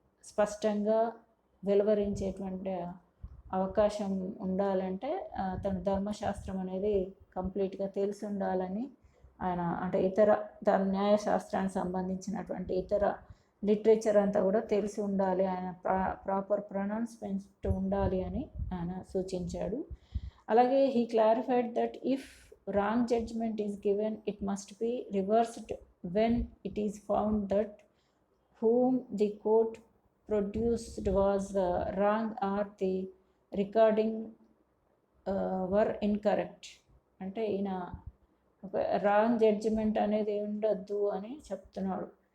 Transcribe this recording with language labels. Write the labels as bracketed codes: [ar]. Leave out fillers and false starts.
[te] స్పష్టంగా వెలువరించేటువంటి అవకాశం ఉండాలంటే తన ధర్మశాస్త్రం అనేది కంప్లీట్గా తెలిసి ఉండాలని ఆయన, అంటే ఇతర న్యాయశాస్త్రానికి సంబంధించినటువంటి ఇతర లిటరేచర్ అంతా కూడా తెలిసి ఉండాలి, ఆయన ప్రాపర్ ప్రొనౌన్స్మెంట్ ఉండాలి అని ఆయన సూచించాడు. అలాగే [en] he clarified that if wrong judgment is given, it must be reversed when it is found that whom the court produced was wrong or the recording were incorrect. [te] అంటే ఈయన రాంగ్ జడ్జిమెంట్ అనేది ఉండొద్దు అని చెప్తున్నాడు.